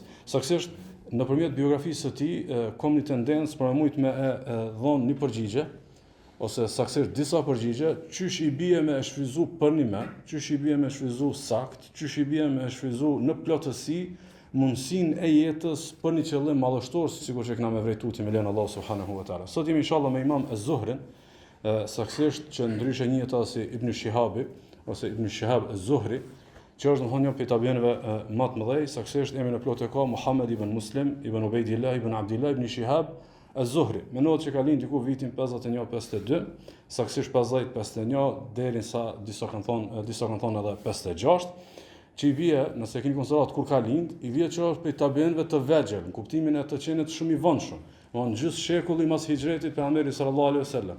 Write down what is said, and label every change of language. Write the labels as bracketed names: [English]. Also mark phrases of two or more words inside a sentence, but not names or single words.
[Albanian] Saktësisht nëpërmjet biografisë së tij kam një tendencë për me dhënë një përgjigje ose saktësisht disa përgjigje, çysh i bie me shfryzu për një me, çysh i bie me shfryzu sakt, çysh i bie me shfryzu në plotësi mundësinë e jetës për një qëllim madhështor, sikur që kena me vërtetuar me lenin [Arabic] الله سبحانه وتعالى. [Albanian] Sot jemi inshallah me Imam Az-Zuhrin, saktësisht që ndryshe njihet si Ibn Shihabi ose Ibn Shihab Az-Zuhri, që është domethënë një prej tabiinëve më të mëdhej, saktësisht emrin e plotë ka Muhammad ibn Muslim ibn Ubaydillah ibn Abdullah ibn Shihab Az-Zuhri. Menohet që ka lind diku vitin 51-52, saktësisht 50-51 deri sa disa kanë thonë edhe 56, që i vije, nëse keni konsiderat kur ka lind, i vije që është prej tabiinëve të vegjël, në kuptimin e të qenit shumë i vonshëm, në gjysmë shekulli mas hijretit pejgamberit [Arabic] صلى الله عليه وسلم.